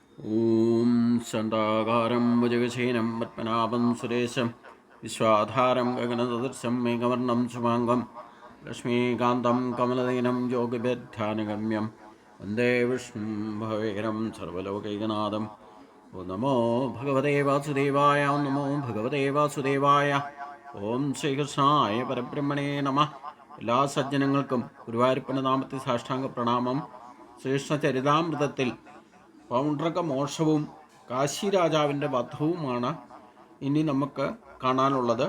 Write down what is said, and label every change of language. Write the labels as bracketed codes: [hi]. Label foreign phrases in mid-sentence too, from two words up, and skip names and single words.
[sa] ॐ शान्ताकारं भुजगशयनं पद्मनाभं सुरेशं विश्वाधारं गगनसदृशं मेघवर्णं शुभाङ्गं लक्ष्मीकान्तं कमलदीनं योगिभिर्ध्यानगम्यं वन्दे विष्णुं भवेरं सर्वलोकैकनाथं। ഓ നമോ ഭഗവതേ വാസുദേവായ. ഓം നമോ ഭഗവതേ വാസുദേവായ. ഓം ശ്രീകൃഷ്ണായ പരബ്രഹ്മണേ നമ. [ml] എല്ലാ സജ്ജനങ്ങൾക്കും ഗുരുവായൂരപ്പൻ്റെ നാമത്തിൽ സാഷ്ടാംഗ പ്രണാമം. ശ്രീകൃഷ്ണ ചരിതാമൃതത്തിൽ പൗണ്ഡ്രക മോക്ഷവും കാശി രാജാവിൻ്റെ വധവുമാണ് ഇനി നമുക്ക് കാണാനുള്ളത്.